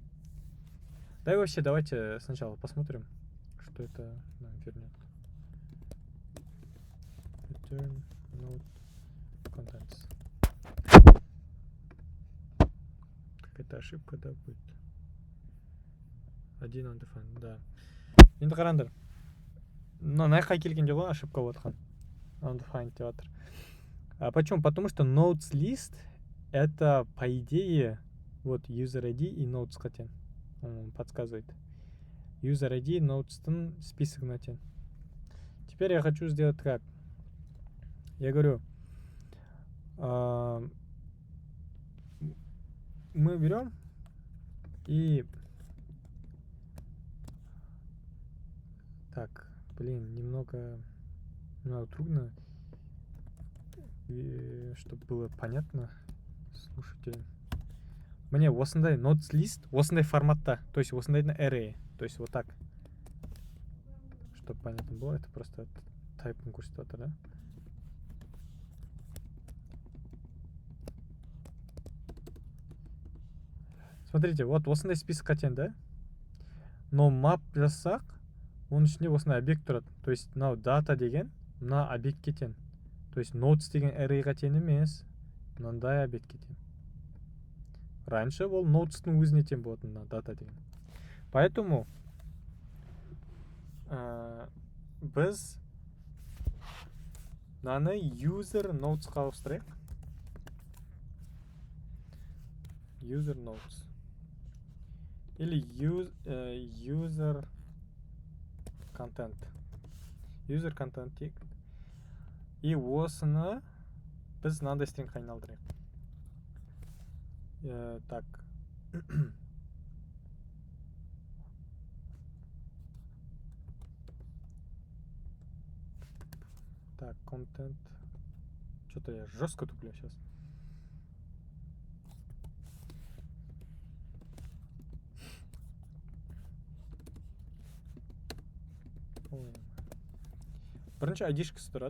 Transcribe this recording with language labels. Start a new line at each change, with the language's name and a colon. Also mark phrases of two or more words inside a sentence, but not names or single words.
Russian: Давайте сначала посмотрим, что это нам вернет.
English: Return node contents.
Russian: Какая-то ошибка, да, будет. Один undefined,
Kazakh: да. Енді қараңдар. Мына жаққа келгенде ғой ошибка болып жатқан. Undefined деп жатыр.
Russian: Почему? Потому что
English: nodes list
Russian: это по идее вот
English: user ID
Russian: и nodes тең. Он подсказывает.
English: User ID
Kazakh: nodes'тың списогына тең.
Russian: Теперь я хочу сделать как? Я говорю, мы берем и Так, блин, немного трудно, чтобы было понятно слушателям.
Kazakh: Мне осындай
English: notes list,
Kazakh: осындай форматта,
Russian: то есть осындай array, то есть вот так. Чтобы понятно было, это просто тайпинг көрсетіп, да? Смотрите, вот
Kazakh: осындай списокқа тең, да? Но map жасақ, оның ішінде осындай объект тұрады.
Russian: То есть
Kazakh: мынау data деген мына объектке тең.
Russian: То есть
Kazakh: notes деген arrayға тең емес, мынандай объектке тең. Раньше ол notes'тың өзіне тең болатын мына data деген. Поэтому біз мынаны user notes'қа ауыстырайық.
English: User notes. Или user content. User content тек.
Kazakh: И осыны біз мынандай стрингқа айналдырайық.
Russian: Так. Так, content. Что-то я жестко туплю сейчас.
Kazakh: Бірінші ID-шкасы тұрады.